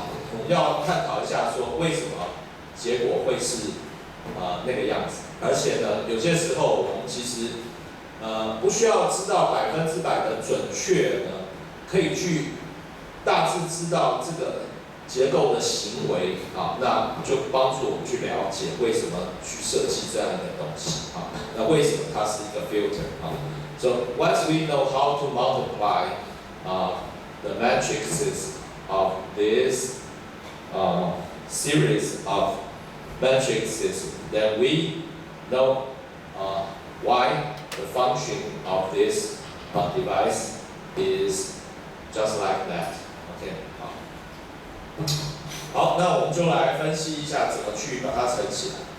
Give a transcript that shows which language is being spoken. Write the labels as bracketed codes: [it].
[zh] 我们要探讨一下，说为什么结果会是那个样子。而且呢，有些时候我们其实不需要知道100%的准确呢，可以去大致知道这个结构的行为啊，那就帮助我们去了解为什么去设计这样的东西啊，那为什么它是一个 filter 啊？ [en] So once we know how to multiply the matrices of this series of matrices, then we know why the function of this device is just like that. [zh] OK， 好。好，那我们就来分析一下怎么去把它乘起来。